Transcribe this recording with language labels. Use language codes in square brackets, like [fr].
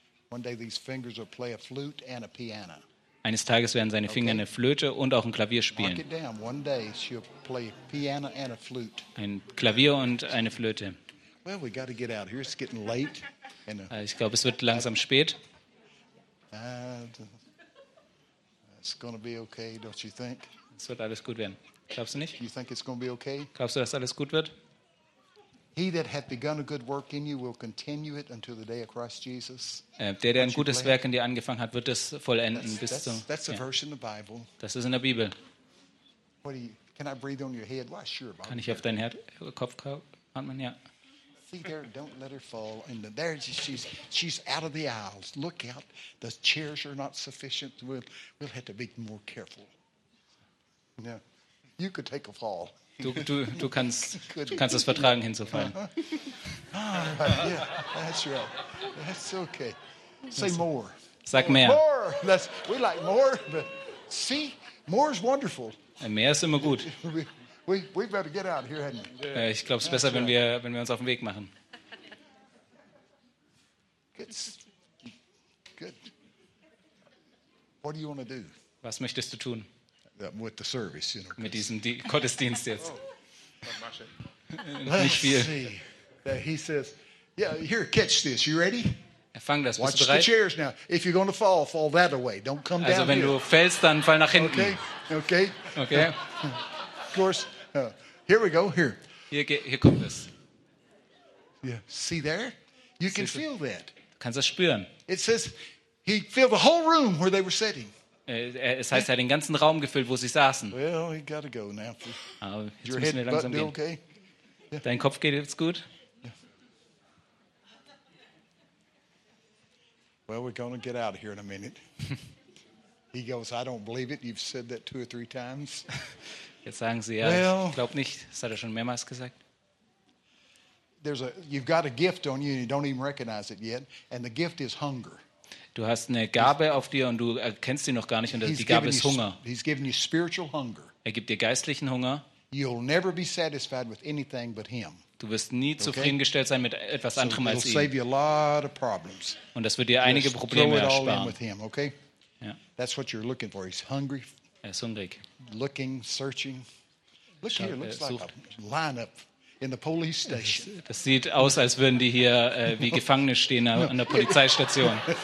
[en] One day these fingers will play a flute and a piano. [de] Eines Tages werden seine Finger eine Flöte und auch ein Klavier spielen. [en] One day she'll play piano and a flute. [de] Ein Klavier und eine Flöte. [en] Well, we got to get out here. It's getting late. [de] And, ich glaube, es wird langsam spät. [en] It's going to be okay, don't you think? [de] Es wird alles gut werden. Glaubst du nicht? [en] You think it's going to be okay? [de] Glaubst du, dass alles gut wird? [en] He that hath begun a good work in you will continue it until the day of Christ Jesus. [de] Der, der ein gutes Werk in dir angefangen hat, wird es vollenden bis zum. [en] That's a verse in the Bible. [de] Das ist in der Bibel. [en] What do you, can I breathe on your head? Why, sure, Bob. [de] Kann ich auf deinen Kopf atmen? Ja. [en] See there, don't let her fall. And there she's out of the aisles. Look out, the chairs are not sufficient. We'll have to be more careful. No, you could take a fall. [de] Du kannst es vertragen, hinzufallen. [en] Yeah, that's right. That's okay. Say more. [de] Sag mehr. [en] More. That's, we like more, but see, more is wonderful. [de] Mehr ist immer gut. [en] We better get out here, hadn't we? [de] Ich glaube, es ist besser, wenn wir uns auf den Weg machen. [en] Good. What do you want to do? [de] Was möchtest du tun? [en] With the service, you know, [de] mit diesem Gottesdienst jetzt. Nicht viel. [en] He says, yeah, here, catch this. You ready? [de] Fang das. [en] Watch [de] bist du bereit? [en] The chairs now. If you're going to fall, fall that away. Don't come [de] also [en] down. [de] Also wenn [en] here. [de] Du fällst, dann fall nach hinten. [en] Okay. Okay. Okay. Of course. Here we go. Here. [de] Hier kommt es. [en] Yeah. See there? You can feel that. [de] Kannst das spüren? [en] It says he filled the whole room where they were sitting. [de] Es heißt, er hat den ganzen Raum gefüllt, wo sie saßen. [en] Well, you gotta go now. [de] Jetzt müssen wir langsam gehen. [en] Okay? [de] Yeah. Dein Kopf geht jetzt gut? [en] Yeah. Well, we're gonna get out of here in a minute. He goes, I don't believe it. You've said that two or three times. [de] Jetzt sagen sie, ja, well, ich glaube nicht. Das hat er schon mehrmals gesagt. [en] There's a, you've got a gift on you and you don't even recognize it yet. And the gift is hunger. [de] Du hast eine Gabe auf dir und du erkennst sie noch gar nicht und die Gabe ist Hunger. [en] He's given you spiritual hunger. [de] Er gibt dir geistlichen Hunger. [en] You'll never be satisfied with anything but him. [de] Du wirst nie zufriedengestellt sein mit etwas anderem als ihm. [en] Save you a lot of problems. [de] Und das wird dir einige Probleme [en] throw it all [de] ersparen. [en] In with him, okay? [de] Ja. [en] That's what you're looking for. He's hungry. [de] Er ist hungrig. [en] Looking, searching. Look here, looks like a lineup in the police station. [de] Das sieht aus, als würden die hier wie Gefangene stehen an der Polizeistation.